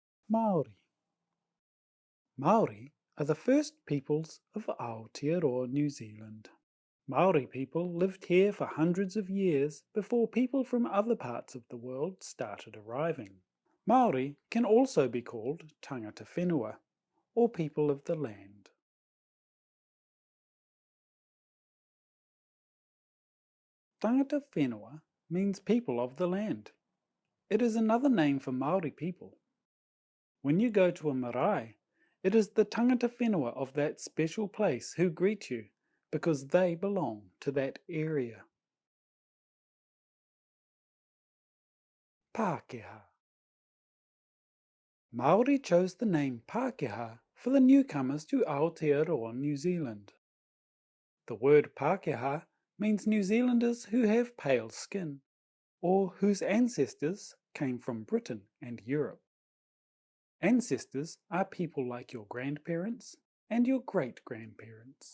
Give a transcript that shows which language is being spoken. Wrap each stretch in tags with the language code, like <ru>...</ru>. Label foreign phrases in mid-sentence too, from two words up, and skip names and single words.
<en>Māori. Māori are the first peoples of Aotearoa, New Zealand. Māori people lived here for hundreds of years before people from other parts of the world started arriving. Māori can also be called</en> <mi>tangata whenua,</mi> <en>or people of the land.</en> <mi>Tangata whenua</mi> <en>means people of the land. It is another name for Māori people. When you go to a marae, it is the</en> <mi>tangata whenua</mi> <en>of that special place who greet you because they belong to that area. Pakeha. Māori chose the name Pakeha for the newcomers to Aotearoa, New Zealand. The word Pakeha means New Zealanders who have pale skin, or whose ancestors came from Britain and Europe. Ancestors are people like your grandparents and your great-grandparents.</en>